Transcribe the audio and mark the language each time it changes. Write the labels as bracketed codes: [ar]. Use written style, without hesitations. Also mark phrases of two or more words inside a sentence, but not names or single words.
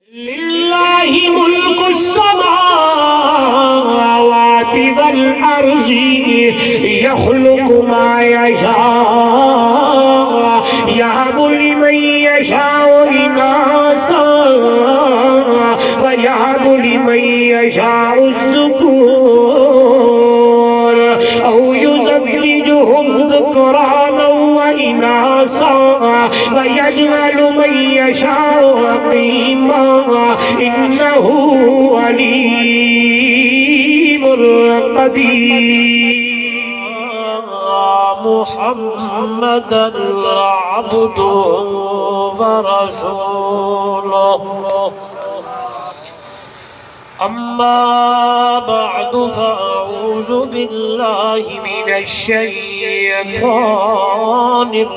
[ar] للہ ملک السماوات والارض یخلق ما یشاء یہب لمن یشاء اناثا ویہب لمن یشاء الذکور او یزوجہم ذکرانا واناثا ویجعل من یشاء عقیما إنه عليم قدير محمد عبده ورسوله أما بعد فأعوذ بالله من الشيطان